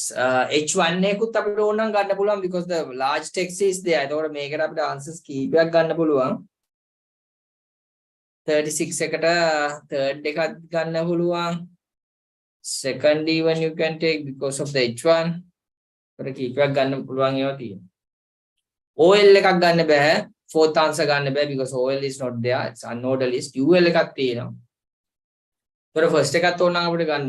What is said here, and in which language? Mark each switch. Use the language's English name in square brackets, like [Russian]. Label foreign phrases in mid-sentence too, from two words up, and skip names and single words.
[Sinhala] H1 එකකුත් අපිට ඕන නම් ගන්න පුළුවන් [English] because the large text is there. [Sinhala] එතකොට මේකට අපිට answers කීපයක් ගන්න පුළුවන්. 36 එකට third එකක් ගන්න පුළුවන්. [English] Second even you can take because of the H1. [Sinhala] ඒකට කීපයක් ගන්න පුළුවන් ඒවා තියෙනවා. [English] OL [Sinhala] එකක් ගන්න බෑ. [English] Fourth answer [Sinhala] ගන්න බෑ [English] because OL is not there. It's unordered list. [Sinhala] UL එකක් තියෙනවා. ඒතර first එකත් ඕන නම් අපිට ගන්න.